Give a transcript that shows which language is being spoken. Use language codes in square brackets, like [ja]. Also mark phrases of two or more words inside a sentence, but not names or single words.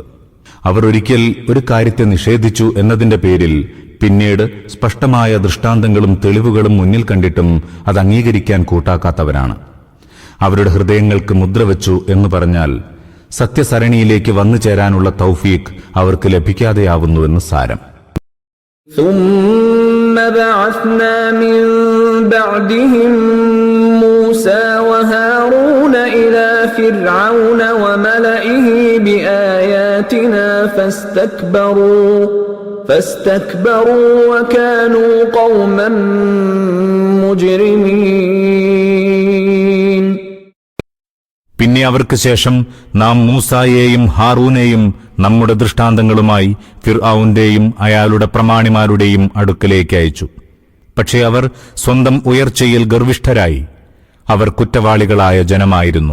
[ml] അവർ ഒരിക്കൽ ഒരു കാര്യത്തെ നിഷേധിച്ചു എന്നതിന്റെ പേരിൽ പിന്നീട് സ്പഷ്ടമായ ദൃഷ്ടാന്തങ്ങളും തെളിവുകളും മുന്നിൽ കണ്ടിട്ടും അത് അംഗീകരിക്കാൻ കൂട്ടാക്കാത്തവരാണ്. അവരുടെ ഹൃദയങ്ങൾക്ക് മുദ്രവെച്ചു എന്ന് പറഞ്ഞാൽ സത്യസരണിയിലേക്ക് വന്നു ചേരാനുള്ള തൗഫീഖ് അവർക്ക് ലഭിക്കാതെയാവുന്നുവെന്ന് സാരം. [ar] ثُمَّ بَعَثْنَا مِن بَعْدِهِم مُوسَى وَهَارُونَ إِلَى فِرْعَوْنَ وَمَلَئِهِ بِآيَاتِنَا فاستكبروا وكانوا قوما مجرمين. [ml] പിന്നെ അവർക്ക് ശേഷം നാം മൂസായെയും ഹാറൂനെയും നമ്മുടെ ദൃഷ്ടാന്തങ്ങളുമായി ഫിർഔന്റെയും അയാളുടെ പ്രമാണിമാരുടെയും അടുക്കലേക്ക് അയച്ചു. പക്ഷേ അവർ സ്വന്തം ഉയർച്ചയിൽ ഗർവിഷ്ഠരായി. അവർ കുറ്റവാളികളായ ജനമായിരുന്നു.